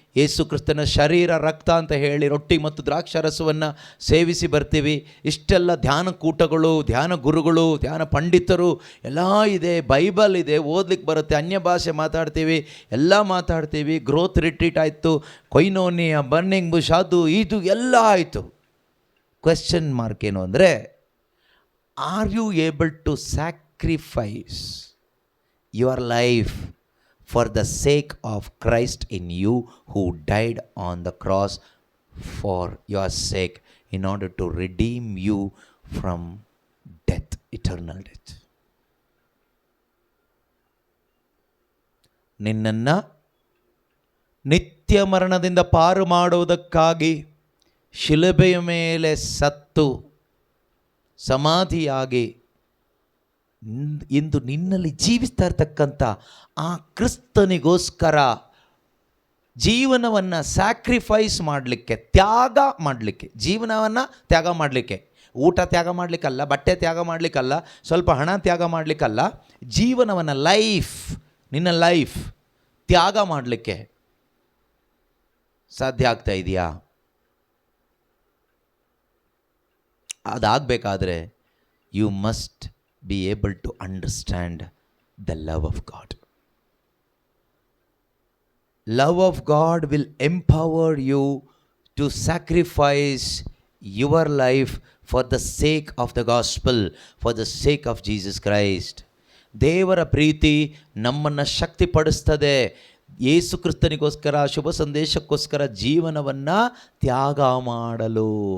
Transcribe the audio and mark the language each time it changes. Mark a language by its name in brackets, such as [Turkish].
[Kannada] ಯೇಸು ಕ್ರಿಸ್ತನ ಶರೀರ ರಕ್ತ ಅಂತ ಹೇಳಿ ರೊಟ್ಟಿ ಮತ್ತು ದ್ರಾಕ್ಷಾರಸವನ್ನು ಸೇವಿಸಿ ಬರ್ತೀವಿ. ಇಷ್ಟೆಲ್ಲ ಧ್ಯಾನ ಕೂಟಗಳು, ಧ್ಯಾನ ಗುರುಗಳು, ಧ್ಯಾನ ಪಂಡಿತರು ಎಲ್ಲ ಇದೆ, ಬೈಬಲ್ ಇದೆ, ಓದ್ಲಿಕ್ಕೆ ಬರುತ್ತೆ, ಅನ್ಯ ಭಾಷೆ ಮಾತಾಡ್ತೀವಿ, ಎಲ್ಲ ಮಾತಾಡ್ತೀವಿ. ಗ್ರೋತ್ ರಿಟ್ರೀಟ್ ಆಯಿತು, ಕೊಯ್ನೋನಿಯ, ಬರ್ನಿಂಗ್ ಬುಷ್, ಅದು ಇದು ಎಲ್ಲ ಆಯಿತು. ಕ್ವೆಶ್ಚನ್ ಮಾರ್ಕ್ ಏನು ಅಂದರೆ, [English] Are you able to sacrifice your life for the sake of Christ in you, who died on the cross for your sake, in order to redeem you from death, eternal death. [Kannada] ನಿನ್ನನ್ನು ನಿತ್ಯ ಮರಣದಿಂದ ಪಾರು ಮಾಡುವುದಕ್ಕಾಗಿ ಶಿಲುಬೆಯ ಮೇಲೆ ಸತ್ತು ಸಮಾಧಿಯಾಗಿ ಇಂದು ನಿನ್ನಲ್ಲಿ ಜೀವಿಸ್ತಾ ಇರ್ತಕ್ಕಂಥ ಆ ಕ್ರಿಸ್ತನಿಗೋಸ್ಕರ ಜೀವನವನ್ನು ಸ್ಯಾಕ್ರಿಫೈಸ್ ಮಾಡಲಿಕ್ಕೆ, ತ್ಯಾಗ ಮಾಡಲಿಕ್ಕೆ, ಜೀವನವನ್ನು ತ್ಯಾಗ ಮಾಡಲಿಕ್ಕೆ, ಊಟ ತ್ಯಾಗ ಮಾಡಲಿಕ್ಕಲ್ಲ, ಬಟ್ಟೆ ತ್ಯಾಗ ಮಾಡಲಿಕ್ಕಲ್ಲ, ಸ್ವಲ್ಪ ಹಣ ತ್ಯಾಗ ಮಾಡಲಿಕ್ಕಲ್ಲ, ಜೀವನವನ್ನು, ನಿನ್ನ ಲೈಫ್ ತ್ಯಾಗ ಮಾಡಲಿಕ್ಕೆ ಸಾಧ್ಯ ಆಗ್ತಾ ಇದೆಯಾ? ಅದಾಗಬೇಕಾದ್ರೆ [English] You must be able to understand the love of God. Love of God will empower you to sacrifice your life for the sake of the gospel, for the sake of Jesus Christ. [Kannada] ದೇವರ ಪ್ರೀತಿ ನಮ್ಮನ್ನು ಶಕ್ತಿಪಡಿಸ್ತದೆ. ಯೇಸು ಕ್ರಿಸ್ತನಿಗೋಸ್ಕರ, ಶುಭ ಸಂದೇಶಕ್ಕೋಸ್ಕರ ಜೀವನವನ್ನು ತ್ಯಾಗ ಮಾಡಲು.